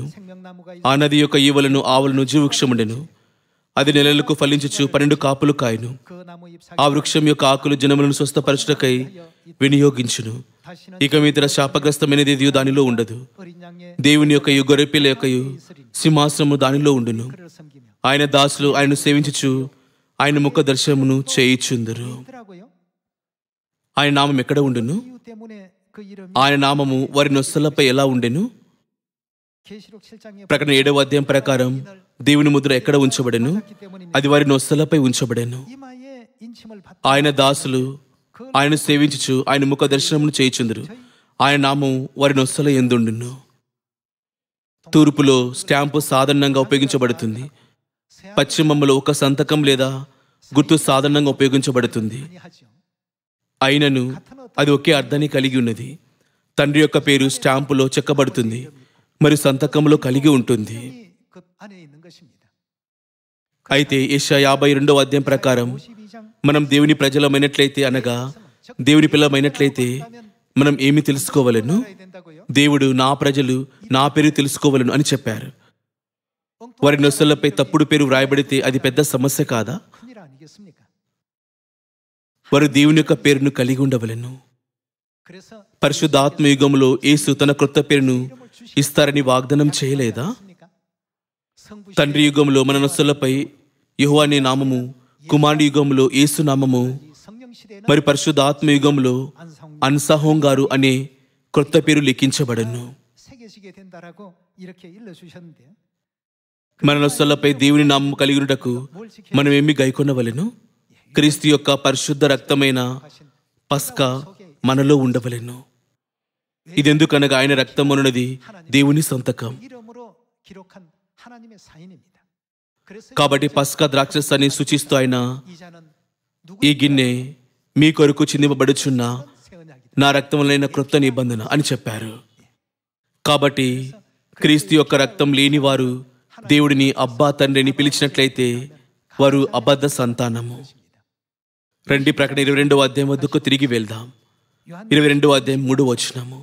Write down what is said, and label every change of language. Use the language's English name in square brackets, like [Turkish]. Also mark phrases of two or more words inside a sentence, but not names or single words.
[Korean] 생명나무가 [Telugu] ఆ నది యొక్క ఈవలను ఆవలను జీవవృక్షముండెను. అది నెలలకు ఫలించుచు 12 కాపులు కాయను. [Korean] 그 나무 잎사귀 [Telugu] ఆ వృక్షం యొక్క ఆకులు జనములను స్వస్థపరచుటకై వినియోగించును. [Korean] 다시는 [Telugu] ఇక మీదట శాపగ్రస్తమైనది ఏదియో దానిలో ఉండదు. [Korean] 어린 양의 [Telugu] దేవుని యొక్కయు గొర్రెపిల్ల యొక్కయు సింహాసనము దానిలో ఉండును. [Korean] 그를 섬기며 [Telugu] ఆయన దాసులు ఆయనను సేవించుచు ఆయన ముఖ దర్శనమును చేయుచుందరు. [Korean] 있더라고요. [Telugu] ఆయన నామం ఎక్కడ ఉండును? [Korean] 이유 때문에 그 이름이 [Telugu] ఆయన నామము వారి నొస్సలపై ఎలా ఉండెను? [Korean] 계시록 7장에 [Telugu] ప్రకటన 7వ అధ్యాయం ప్రకారం దేవుని ముద్ర ఎక్కడ ఉంచబడెను? [Korean] 기 때문에 [Telugu] అది వారి నొస్సలపై ఉంచబడెను. [Korean] 이마에 인침을 받 [Telugu] ఆయన దాసులు ఆయన సేవించుచు ఆయన ముఖ దర్శనమును చేయుచుందరు. ఆయన నామం వారి నొస్సల యందుండును. తూర్పులో స్టాంపు సాధారణంగా ఉపయోగించబడుతుంది. పశ్చిమంలో ఒక సంతకం లేదా గుర్తు సాధారణంగా ఉపయోగించబడుతుంది. [Korean] 하죠. [Telugu] అయినను అది ఒకే అర్థాన్ని కలిగి ఉన్నది. తండ్రి యొక్క పేరు స్టాంపులో చెక్కబడుతుంది మరియు సంతకంలో కలిగి ఉంటుంది. [Korean] 그 안에 있는 것입니다. [Telugu] అయితే యెషయా 52వ అధ్యాయం ప్రకారం [Korean] 52장 [Telugu] మనం దేవుని ప్రజలమైనట్లయితే అనగా దేవుని పిల్లమైనట్లయితే మనం ఏమి తెలుసుకోవలను? [Korean] 해야 된다고요? [Telugu] దేవుడు నా ప్రజలు నా పేరు తెలుసుకోవలను అని చెప్పారు. వారి నొసలపై తప్పుడు పేరు వ్రాయబడితే అది పెద్ద సమస్య కాదా? [Korean] 큰일 아니겠습니까? [Telugu] వారు దేవుని యొక్క పేరును కలిగి ఉండవలెను. [Korean] 그래서 [Telugu] పరిశుద్ధాత్మ యుగంలో యేసు తన క్రొత్త పేరును ఇస్తారని వాగ్దానం చేయలేదా? [Korean] 성부 [Telugu] తండ్రి యుగంలో మన నొసలపై యెహోవా అనే నామము, కుమారుని యుగంలో యేసు నామము, [Korean] 성령 시대는 [Telugu] మరి పరిశుద్ధాత్మ యుగంలో అన్సహోం గారు అనే క్రొత్త పేరు లిఖించబడను. [Korean] 새겨지게 된다라고 이렇게 일러 주셨는데요. [Telugu] మన నొసలపై దేవుని నామము కలిగినటకు మనం ఏమి గైకొనవలెను? క్రీస్తు యొక్క పరిశుద్ధ రక్తమైన పస్కా మనలో ఉండవలెను. ఇదెందుకనగా ఆయన రక్తం అనున్నది దేవుని సంతకం. [Korean] 이름으로 기록한 하나님의 사인입니다. 그래서 [Telugu] కాబట్టి పస్కా ద్రాక్షసాన్ని సూచిస్తూ ఆయన [Korean] 이 잔은 [Telugu] ఈ గిన్నె మీ కొరకు చిందింపబడుచున్న [Korean] 새 언약이다. [Telugu] నా రక్తములైన క్రొత్త నిబంధన అని చెప్పారు. కాబట్టి క్రీస్తు యొక్క రక్తం లేని వారు దేవుడిని అబ్బా తండ్రిని పిలిచినట్లయితే వారు అబద్ధ సంతానము. రండి ప్రకటన 22వ అధ్యాయం వద్దకు తిరిగి వెళ్దాం. 22వ అధ్యాయం 3వ వచనము.